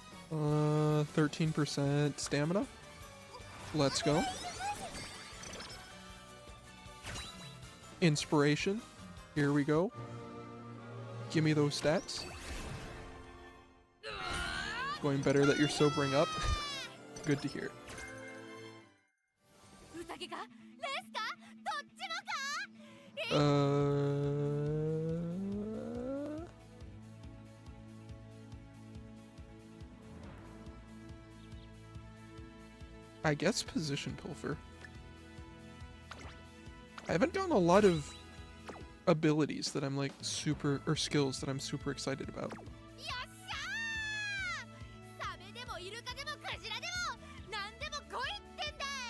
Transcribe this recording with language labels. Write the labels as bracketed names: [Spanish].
[English] Uh, 13% stamina. Let's go. Inspiration. Here we go. Give me those stats. Going better that you're sobering up. Good to hear. [Japanese] 宴かレースかどっちもか [English] I guess position pilfer. I haven't gotten a lot of abilities that I'm like super, or skills that I'm super excited about. [Japanese] よっしゃーサメでもイルカでもクジラでも何でも来いってんだ